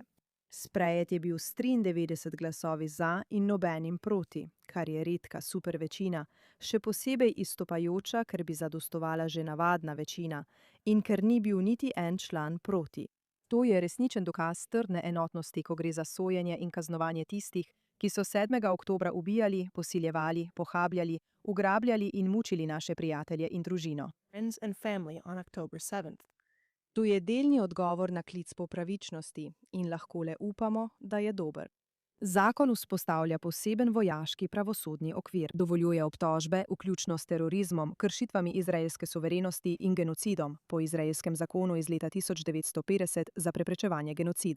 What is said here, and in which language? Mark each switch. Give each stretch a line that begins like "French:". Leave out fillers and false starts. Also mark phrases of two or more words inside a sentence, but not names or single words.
Slovenian: Sprejet je bil s 93 glasovi za in nobenim proti, kar je redka supervečina, še posebej izstopajoča, ker bi zadostovala že navadna večina in ker ni bil niti en član proti. To je resničen dokaz trdne enotnosti, ko gre za sojenje in kaznovanje tistih, ki so 7. oktobra ubijali, posiljevali, pohabljali, ugrabljali in mučili naše prijatelje in družino.
English: Friends and family on October 7th.
Slovenian: To je delni odgovor na klic po pravičnosti in lahko le upamo, da je dober. Zakon vzpostavlja poseben vojaški pravosodni okvir, dovoljuje obtožbe, vključno s terorizmom, kršitvami izraelske suverenosti in genocidom po izraelskem zakonu iz leta 1950 za preprečevanje genocida.